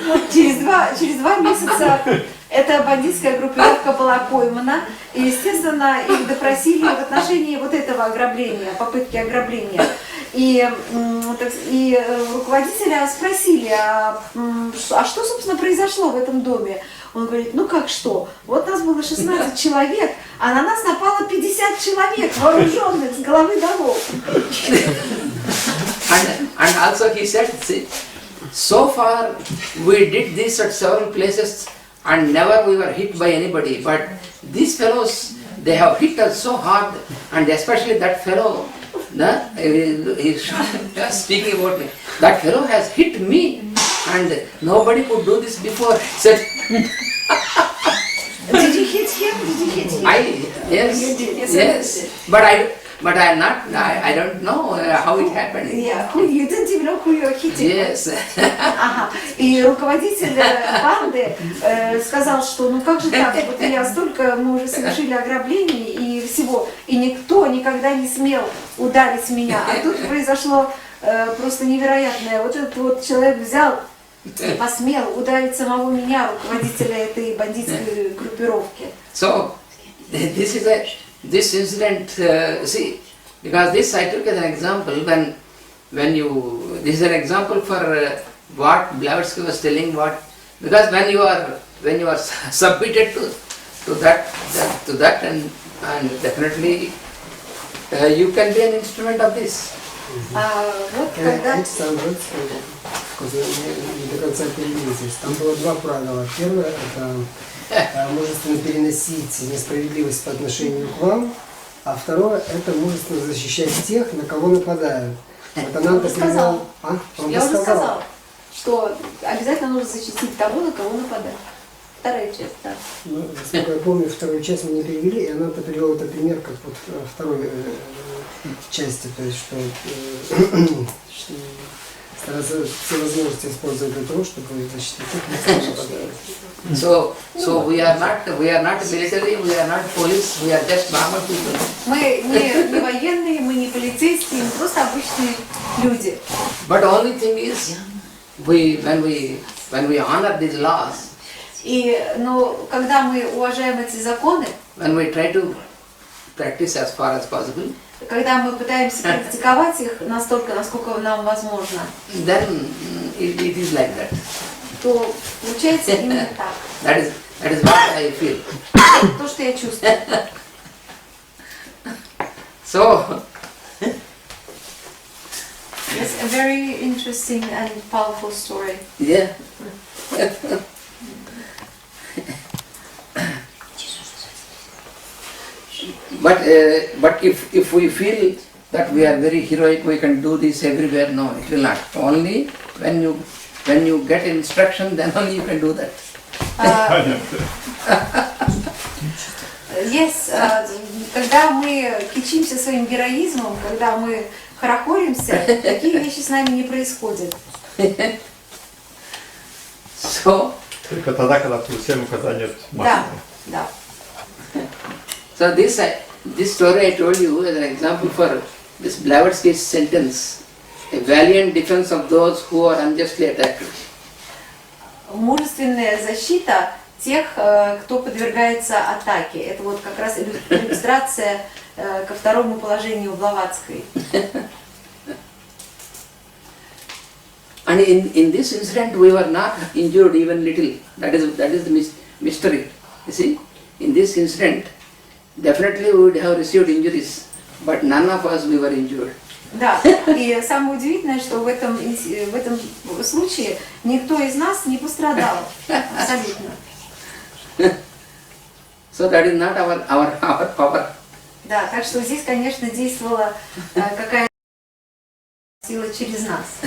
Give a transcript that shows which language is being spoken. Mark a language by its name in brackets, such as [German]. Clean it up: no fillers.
[Russian] Через два месяца эта бандитская группировка была поймана, и, естественно, их допросили в отношении вот этого ограбления, попытки ограбления. И руководителя спросили, а что, собственно, произошло в этом доме? Он говорит, ну как что? Вот нас было 16 человек, а на нас напало 50 человек, вооруженных с головы до ног. [English] And also he said, see, so far we did this at several places and never we were hit by anybody. But these fellows, they have hit us so hard, and especially that fellow, he's speaking about me. That fellow has hit me, and nobody could do this before. Said, Did you hit him? Did you hit him? Yes. But I don't know how it happened. Yeah, you didn't even know who you were hitting. Yes. [Russian] Ага. И руководитель банды сказал, что ну как же так, вот мы уже совершили ограбление и всего, и никто никогда не смел ударить меня. А тут произошло просто невероятное. Вот этот вот человек взял и посмел ударить самого меня, руководителя этой бандитской группировки. [English] So, this incident, see, because this I took as an example when you, this is an example for what Blavatsky was telling, because when you are submitted to that and definitely you can be an instrument of this. [Russian] Вот когда... Александр, не до конца перевелись. Там было два правила. Первое – это мужественно переносить несправедливость по отношению к вам, а второе – это мужественно защищать тех, на кого нападают. Вот Ананта сказал. Я уже сказал, что обязательно нужно защитить того, на кого нападают. Вторая часть, да. Ну, насколько я помню, вторую часть мы не перевели, и Ананта привел это пример как вот второй части, то есть что стараться все возможности использовать для того, чтобы защитить тех, на кого нападают. [English] So we are not military, we are not police, we are just normal people. [Russian] Мы не военные, мы не полицейские, мы просто обычные люди. [English] But only thing is, when we honor these laws, [Russian] Но когда мы уважаем эти законы, [English] when we try to practice as far as possible, [Russian] когда мы пытаемся практиковать их настолько, насколько нам возможно, [English] then it is like that. [Russian] то получается именно так. [English] That is what I feel. [Russian] То, что я чувствую. [English] So, It's a very interesting and powerful story. yeah. But if we feel that we are very heroic, we can do this everywhere. No, it will not. Only when you get instruction, then only you can do that. [Russian] Yes, когда мы кичимся своим героизмом, когда мы хорохоримся, такие вещи с нами не происходят. [English] So, [Russian] Только тогда, когда всем указания максимум. Да. [English] So this story I told you as an example for this Blavatsky's sentence, a valiant defense of those who are unjustly attacked. [Russian] Мужественная защита тех, кто подвергается атаке. Это вот как раз иллюстрация ко второму положению Блаватской. [English] And in this incident we were not injured even little. That is the mystery. You see, in this incident, definitely we would have received injuries, but none of us we were injured. [Russian] Да, и самое удивительное, что в этом случае никто из нас не пострадал. Абсолютно. [English] So that is not our power. [Russian] Да, так что здесь, конечно, действовала какая-то сила через нас.